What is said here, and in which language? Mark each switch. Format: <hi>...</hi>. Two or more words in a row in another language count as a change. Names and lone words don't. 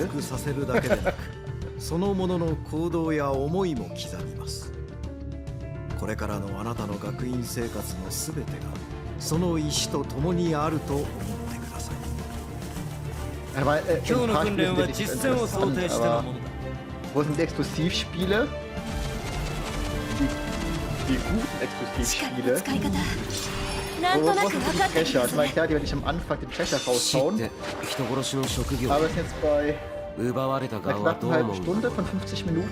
<ja>幅させるだけでなく、そのものの行動や思いも刻みます。これからのあなたの学院生活のすべてがその石と共にあると思ってください。</ja> <de>Aber,</de> <ja>今日の訓練は実践を想定してのものだ。</ja> <de>Wo sind die Exklusivspiele? Die guten Exklusivspiele. Wo sind die Trecher? Ich meine, klar, die werde ich am Anfang den Trecher raushauen. Aber wir sind jetzt bei knapp einer halben Stunde von 50 Minuten.</de>